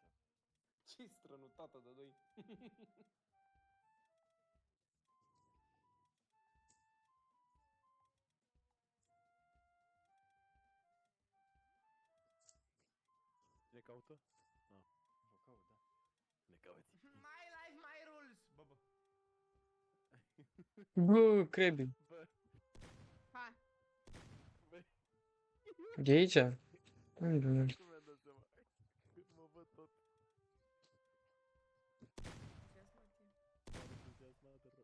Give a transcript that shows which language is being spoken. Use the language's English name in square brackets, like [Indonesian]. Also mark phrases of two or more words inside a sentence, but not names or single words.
[Romanian] Ce strănutată de doi. Ne caută? Vă caut, da. Ne cauți. [English] My life, my rules. [Romanian] Bă. Bă, crebi. Hai. De aici? Unde mergi? Cum mi-am dat seama? Când mă văd tot entuziasmat de rău.